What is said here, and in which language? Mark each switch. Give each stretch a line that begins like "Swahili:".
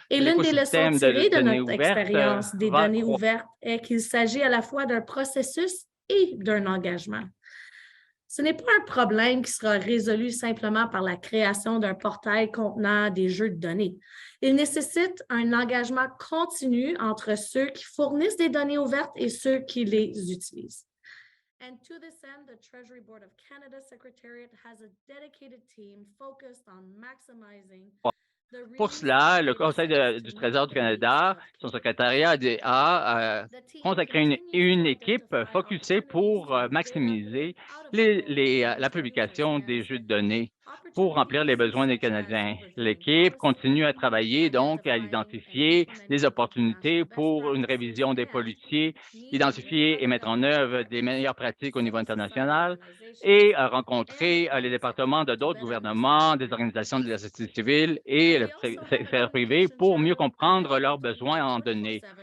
French: et l'une des leçons tirées de notre expérience des données ouvertes est qu'il s'agit à la fois d'un processus et d'un engagement. Ce n'est pas un problème qui sera résolu simplement par la création d'un portail contenant des jeux de données. Il nécessite un engagement continu entre ceux qui fournissent des données ouvertes et ceux qui les utilisent.
English: And to this end, the Treasury Board of Canada Secretariat has a dedicated team focused on maximizing.
French: Pour cela, le Conseil du Trésor du Canada, son secrétariat a consacré une équipe focusée pour maximiser la publication des jeux de données pour remplir les besoins des Canadiens. L'équipe continue à travailler donc à identifier des opportunités pour une révision des politiques, identifier et mettre en œuvre des meilleures pratiques au niveau international et à rencontrer les départements de d'autres gouvernements, des organisations de la société civile et le secteur privé pour mieux comprendre leurs besoins en données.